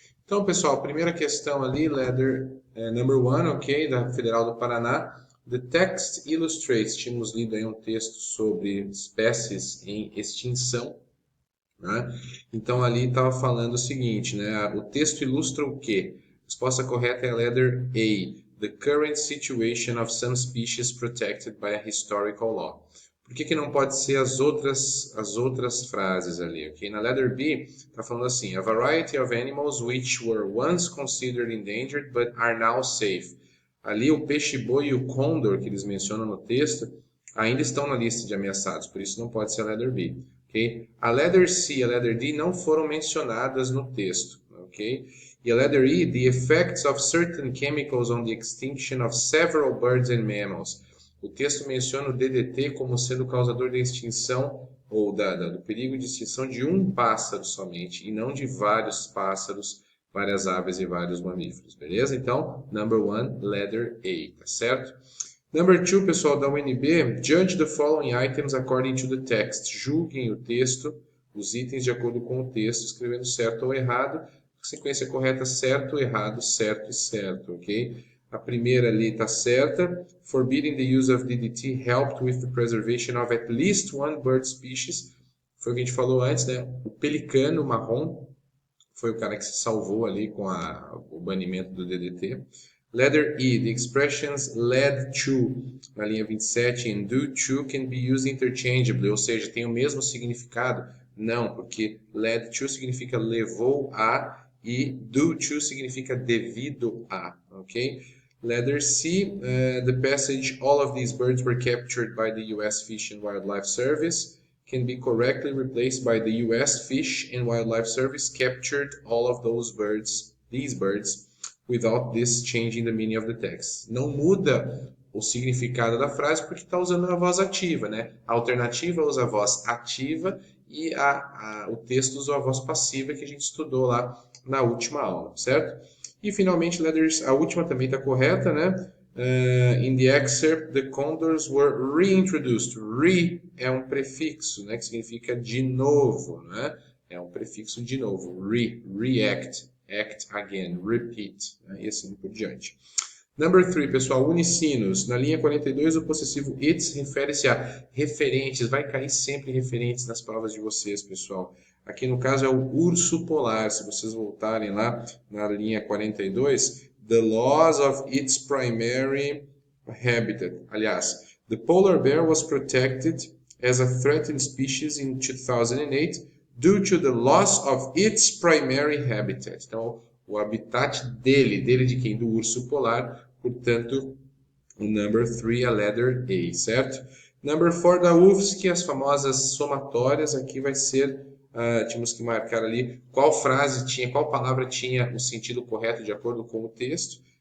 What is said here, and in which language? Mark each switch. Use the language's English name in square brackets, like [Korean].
[Portuguese] Então, pessoal, primeira questão ali, [English] letter number one, [Portuguese] ok, da Federal do Paraná. [English] The text illustrates, [Portuguese] tínhamos lido aí um texto sobre espécies em extinção, né? Então ali estava falando o seguinte, né? O texto ilustra o quê? A resposta correta é a letter A. [English] The current situation of some species protected by a historical law. [Portuguese] Por que não pode ser as outras frases ali, ok? Na letter B, está falando assim, [English] a variety of animals which were once considered endangered but are now safe. [Portuguese] Ali o peixe-boi e o condor, que eles mencionam no texto, ainda estão na lista de ameaçados, por isso não pode ser a letter B. Okay? A letter C e a letter D não foram mencionadas no texto. [English] Okay? E a letter E, the effects of certain chemicals on the extinction of several birds and mammals. [Portuguese] O texto menciona o DDT como sendo causador da extinção ou do perigo de extinção de um pássaro somente, e não de vários pássaros, várias aves e vários mamíferos, beleza? [English] Então, number one, letter A, [Portuguese] tá certo? [English] Number two, [Portuguese] pessoal da UNB, [English] judge the following items according to the text. [Portuguese] Julguem o texto, os itens de acordo com o texto, escrevendo certo ou errado. Sequência correta, certo, errado, certo e certo, ok? A primeira ali está certa. [English] Forbidding the use of DDT helped with the preservation of at least one bird species. [Portuguese] Foi o que a gente falou antes, né? O pelicano marrom foi o cara que se salvou ali com o banimento do DDT. [English] Letter E, the expressions led to, [Portuguese] na linha 27, [English] and due to can be used interchangeably, [Portuguese] ou seja, tem o mesmo significado? Não, porque led to significa levou a e due to significa devido a, ok? [English] Letter C, the passage, all of these birds were captured by the U.S. Fish and Wildlife Service, can be correctly replaced by the U.S. Fish and Wildlife Service captured all of these birds, without this changing the meaning of the text. [Portuguese] Não muda o significado da frase porque está usando a voz ativa, né? A alternativa usa a voz ativa e o texto usa a voz passiva que a gente estudou lá na última aula, certo? E finalmente, a última também está correta, né? [English] In the excerpt, the condors were reintroduced. [Portuguese] Re é um prefixo, né? Que significa de novo, né? É um prefixo de novo. [English] React, act again, repeat, né? [Portuguese] E assim por diante. Number 3, pessoal, unicinos. Na linha 42, o possessivo its refere-se a referentes. Vai cair sempre referentes nas provas de vocês, pessoal. Aqui no caso é o urso polar. Se vocês voltarem lá na linha 42, [English] the laws of its primary habitat. [Portuguese] Aliás, [English] the polar bear was protected as a threatened species in 2008 due to the loss of its primary habitat. [Portuguese] Então, o habitat dele de quem? Do urso polar. Portanto, o number 3, a letter A, certo? Number 4 da UFSC, as famosas somatórias, aqui vai ser, tínhamos que marcar ali qual frase tinha, qual palavra tinha o sentido correto de acordo com o texto.